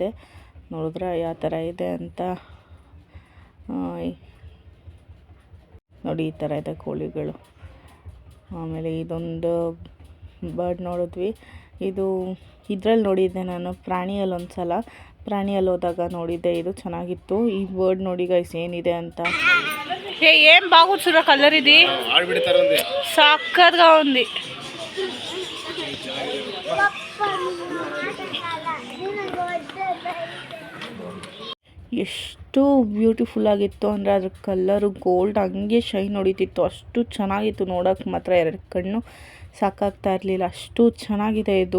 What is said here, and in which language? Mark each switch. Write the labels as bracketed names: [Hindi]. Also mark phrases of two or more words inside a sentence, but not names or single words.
[Kannada] ನೋಡಿದ್ರೆ ಯಾವ ಥರ ಇದೆ ಅಂತ ನೋಡಿ. ಈ ಥರ ಇದೆ ಕೋಳಿಗಳು. ಆಮೇಲೆ ಇದೊಂದು ಬರ್ಡ್ ನೋಡಿದ್ವಿ. ಇದ್ರಲ್ಲಿ ನೋಡಿದ್ದೆ ನಾನು ಪ್ರಾಣಿಯಲ್ಲಿ ಒಂದು ಸಲ. ಪ್ರಾಣಿಯಲ್ಲಿ ಹೋದಾಗ ನೋಡಿದ್ದೆ, ಇದು ಚೆನ್ನಾಗಿತ್ತು. ಈ ಬರ್ಡ್ ನೋಡಿ ಗೈಸ್ ಏನಿದೆ ಅಂತ. [Telugu] ఏం బాగుంది కలర్, ఇది సక్కగా ఉంది. [Kannada] ಎಷ್ಟು ಬ್ಯೂಟಿಫುಲ್ ಆಗಿತ್ತು ಅಂದರೆ ಅದ್ರ ಕಲ್ಲರು ಗೋಲ್ಡ್ ಹಂಗೆ ಶೈನ್ ಹೊಡಿತಿತ್ತು. ಅಷ್ಟು ಚೆನ್ನಾಗಿತ್ತು ನೋಡೋಕೆ ಮಾತ್ರ. ಎರಡು ಕಣ್ಣು ಸಾಕಾಗ್ತಾ ಇರಲಿಲ್ಲ, ಅಷ್ಟು ಚೆನ್ನಾಗಿದೆ ಇದು.